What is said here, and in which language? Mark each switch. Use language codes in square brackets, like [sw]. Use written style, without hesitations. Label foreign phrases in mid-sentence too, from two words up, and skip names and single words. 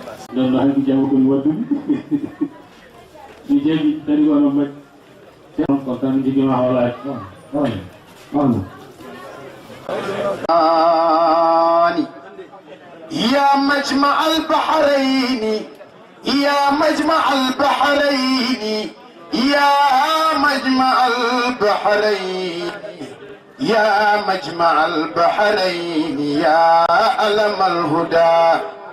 [ff] non hay ko jawgol waddude ni jeegi dari wono mak ko tan jigi ma wala on [ar] يا مجمع البحرين يا مجمع البحرين يا مجمع البحرين يا مجمع البحرين يا علم الهدى